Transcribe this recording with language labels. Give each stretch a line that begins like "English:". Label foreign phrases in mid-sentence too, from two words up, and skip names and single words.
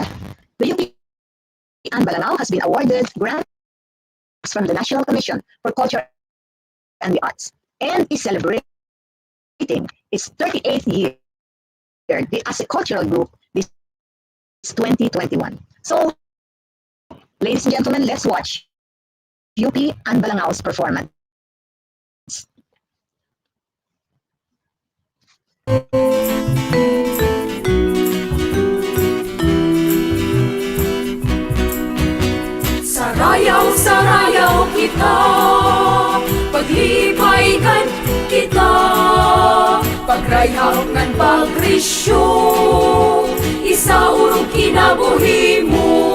English: The UP and Balangao has been awarded grants from the National Commission for Culture and the Arts and is celebrating its 38th year as a cultural group this 2021. So, ladies and gentlemen, let's watch UP and Balangao's performance.
Cebuano: Sarayaw kita, paglipaygan kita, pagrayhangan pagrisyo, isaurong kinabuhi mo.